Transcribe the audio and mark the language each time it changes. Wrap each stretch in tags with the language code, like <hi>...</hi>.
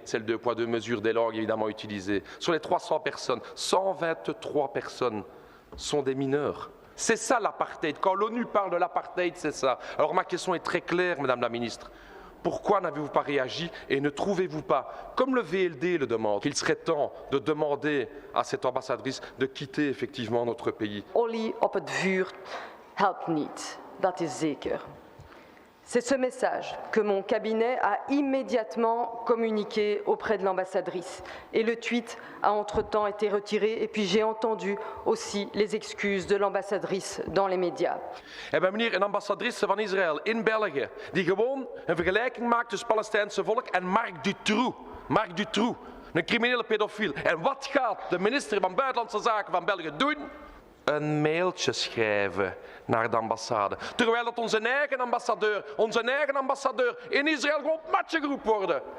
<fr>C'est le 2 poids 2 mesures des langues évidemment utilisées. Sur les 300 personnes, 123 personnes sont des mineurs. C'est ça l'apartheid. Quand l'ONU parle de l'apartheid, c'est ça. Alors ma question est très claire, Madame la Ministre. Pourquoi n'avez-vous pas réagi et ne trouvez-vous pas, comme le VLD le demande, qu'il serait temps de demander à cette ambassadrice de quitter effectivement notre pays?</fr> <nl>Olie op het vuur helpt niet, dat is zeker.</nl> <fr>C'est ce message que mon cabinet a immédiatement communiqué auprès de l'ambassadrice. Et le tweet a entre-temps été retiré. Et puis j'ai entendu aussi les excuses de l'ambassadrice dans les médias.</fr> <nl>En we hebben hier een ambassadrice van Israël in België die gewoon een vergelijking maakt tussen het Palestijnse volk en Marc Dutroux. Marc Dutroux, een criminele pedofiel. En wat gaat de minister van Buitenlandse Zaken van België doen? Een mailtje schrijven naar de ambassade. Terwijl dat onze eigen ambassadeur in Israël gewoon op matje geroepen worden.</nl>